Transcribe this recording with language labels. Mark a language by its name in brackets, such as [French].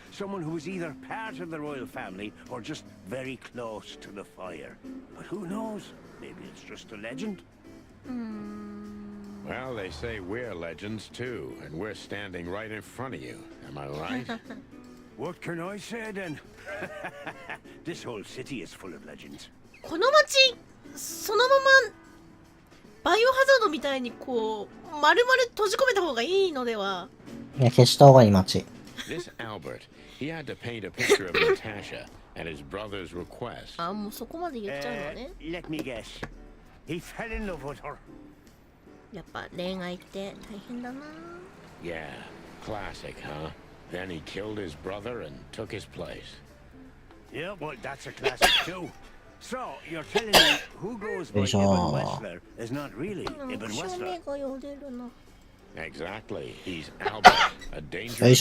[English] Someone who was either part of the royal family or just very close to the fire. But who knows? Maybe it's just a legend. Well, they say we're legends too, and we're standing right in front of you. Am I right? What can I say then? This whole city is full of legends. [Japanese] この街そのままバイオハザードみたいにこう丸々閉じ込めた方がいいのではいや消した方がいい街 [English] This Albert, he had to paint a picture of Natasha at his brother's request. [Japanese] あもうそこまで言っちゃうのね [English] Let me guess. He fell in love with her. [Japanese] やっぱ恋愛って大変だな [English] Yeah, classic, huh? Then he killed his brother and took his place. Yeah, well, that's a classic too. So, you're telling me who goes by Ibn Wessler is not really Ibn [Japanese] 照 [English] Wessler? [Japanese] 明がよれるな [English] Exactly. He's Albert, a dangerous